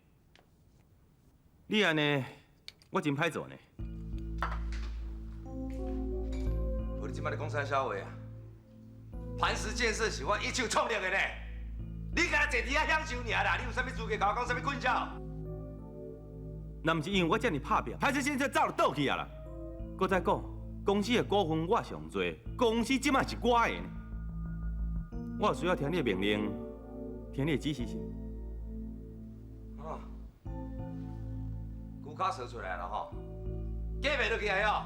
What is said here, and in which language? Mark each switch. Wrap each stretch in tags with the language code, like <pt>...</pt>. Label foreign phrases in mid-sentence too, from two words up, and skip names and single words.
<nan>你安尼，我真歹做呢。你即摆咧讲啥笑话啊？ 磐石建设是我一手创立的呢。你敢坐伫遐享受尔啦？你有啥物资格甲我讲啥物困扰？那毋是因为我遮尔拍拼，磐石建设早就倒去啊啦。搁再讲，公司的股份我上多，公司即摆是我的呢。我有需要听你的命令，听你的指示是。啊，骨卡说出来了吼，假袂落起来哦。</nan>